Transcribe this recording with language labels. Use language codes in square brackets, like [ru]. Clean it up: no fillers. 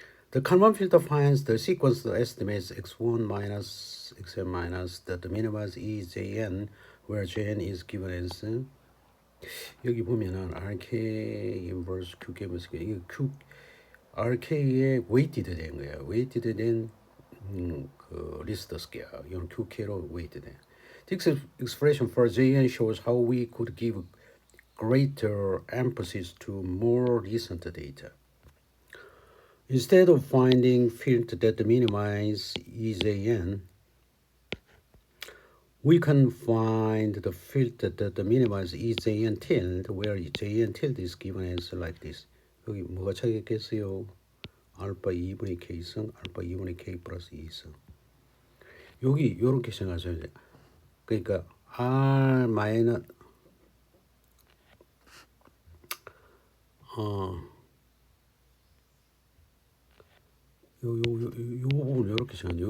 [en] The Kalman filter finds the sequence estimates x1 minus xn minus that minimize EJN, where JN is given as [ko] 여기 보면은 RK inverse QK 이게 Q RK의 weighted 된 거예요. weighted 된 그 리스트 스퀘어 이건 QK로 weighted 된. [en] This expression for JN shows how we could give greater emphasis to more recent data. Instead of finding fields that minimize EJN, we can find the field that minimize EJN tilde, where JN tilde is given as like this. [ko] 여기 뭐가 차이겠어요? 알파 2분의 K승, 알파 2분의 K 플러스 2승. 여기 이렇게 생각하셔야 돼요. 그러니까 R 마이너스 요 부분 이렇게 생각해요.